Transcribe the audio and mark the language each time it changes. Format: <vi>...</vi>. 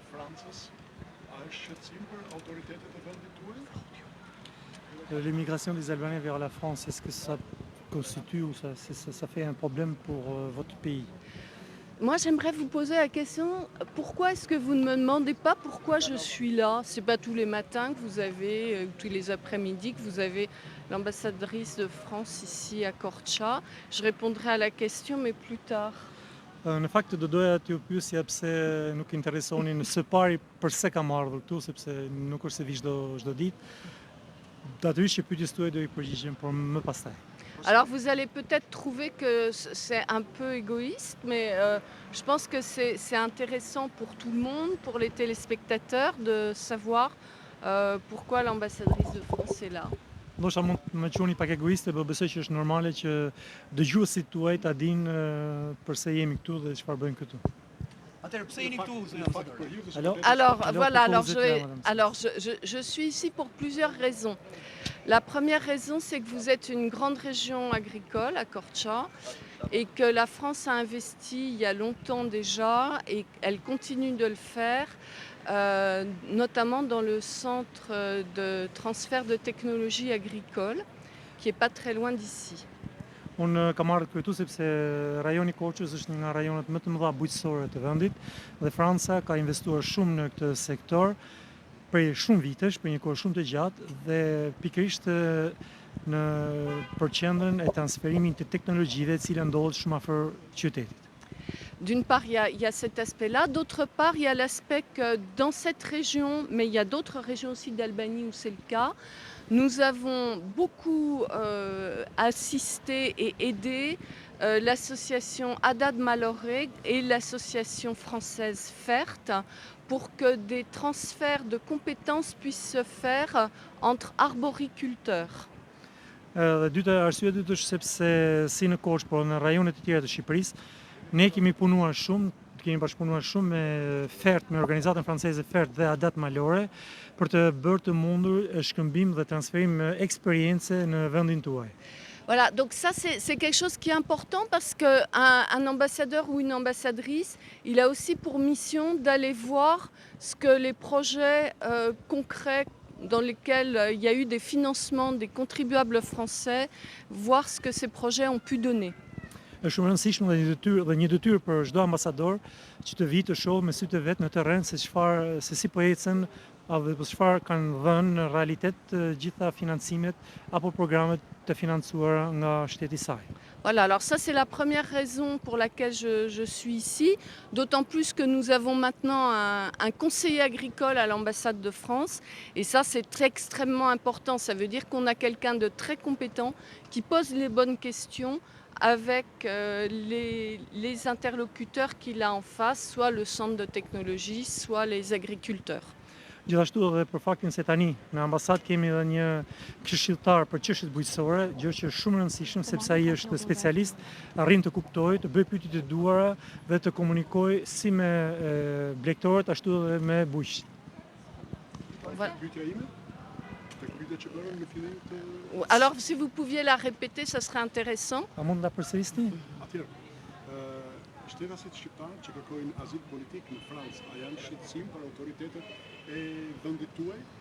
<sq>Francës, a është shqetësim për autoritetet e vendit tuaj?</sq> <fr>L'immigration des Albanais vers la France, est-ce que ça constitue ou ça fait un problème pour votre pays? Moi, j'aimerais vous poser la question, pourquoi est-ce que vous ne me demandez pas pourquoi je suis là? C'est pas tous les matins que vous avez, tous les après-midi que vous avez l'ambassadrice de France ici à Korça. Je répondrai à la question, mais plus tard.</fr> <sq>Në fakt do doja t'ju pyesja pse nuk interesonin së pari pse kam ardhur këtu, sepse nuk është se vi çdo ditë. Natyrisht që pyetjes tuaj do i përgjigjem, por më pastaj.</sq> <fr>Alors, vous allez peut-être trouver que c'est un peu égoïste, mais je pense que c'est intéressant pour tout le monde, pour les téléspectateurs, de savoir pourquoi l'ambassadrice de France est là.</fr> <sq>Ndoshta mund të më quani pak egoiste, por besoj që është normale që dëgjuesit tuaj ta dinë pse jemi këtu dhe çfarë bëjmë këtu. Atëherë pse jeni këtu, zonja ambasador?</sq> <fr>Alors, voilà, pourquoi vous êtes là, madame? alors je suis ici pour plusieurs raisons. La première raison, c'est que vous êtes une grande région agricole à Korça et que la France a investi il y a longtemps déjà et elle continue de le faire, notamment dans le centre de transfert de technologie agricole qui est pas très loin d'ici.</fr> <sq>Unë kam ardhur këtu sepse rajoni Korçës është një nga rajonet më të mëdha bujqësore të vendit dhe Franca ka investuar shumë në këtë sektor prej shumë vitesh, për një kohë shumë të gjatë dhe pikërisht në përqendrën e transferimit të teknologjive e cila ndodhet shumë afër qytetit.</sq> <fr>D'une part, il y a cet aspect-là. D'autre part, il y a l'aspect que dans cette région, mais il y a d'autres régions aussi d'Albanie où c'est le cas, nous avons beaucoup assisté et aidé l'association Haddad Maloré et l'association française FERT pour que des transferts de compétences puissent se faire entre arboriculteurs.</fr> <sq>Arsyeja e dytë është sepse si në Korçë, por në rajonet e tjera të Shqipërisë, ne kemi punuar shumë, kemi bashkëpunuar shumë me FERT, me organizatën franceze FERT dhe Haddad Maloré, për të bërë të mundur shkëmbim dhe transferim eksperiencë në vendin tuaj.</sq> <fr>Voilà, donc ça c'est quelque chose qui est important parce qu'un ambassadeur ou une ambassadrice, il a aussi pour mission d'aller voir ce que les projets concrets dans lesquels il y a eu des financements des contribuables français, voir ce que ces projets ont pu donner.</fr> <sq>Është shumë e rëndësishme dhe një detyrë për çdo ambasador që të vijë të shohë me sy të vet në terren se si po ecën apo çfarë kanë dhënë në realitet gjitha financimet apo programmet të financuara nga shteti i saj.</sq> <fr>Voilà, alors ça c'est la première raison pour laquelle je suis ici, d'autant plus que nous avons maintenant un conseiller agricole à l'ambassade de France et ça c'est extrêmement important, ça veut dire qu'on a quelqu'un de très compétent qui pose les bonnes questions avec les interlocuteurs qu'il a en face, soit le centre de technologie, soit les agriculteurs.</fr> <sq>Gjithashtu edhe për faktin se tani në ambasadë kemi edhe një këshilltar për çështjet bujqësore, gjë që është shumë e rëndësishme sepse ai është specialist, arrin të kuptojë, të bëjë pyetje të duara dhe të komunikojë si me blegtorët ashtu edhe me bujqët.</sq> <fr>Voilà.</fr> <sq>Pyetja ime? Tek pyetja që bërën në fillim të...</sq> <fr>Alors si vous pouviez la répéter, ça serait intéressant.</fr> <sq>A mund ta përsërisni? Atëherë, shtetasit shqiptarë që kërkojnë azil politik në Francë, a janë shqetësim për autoritetet e vendit tuaj?</sq>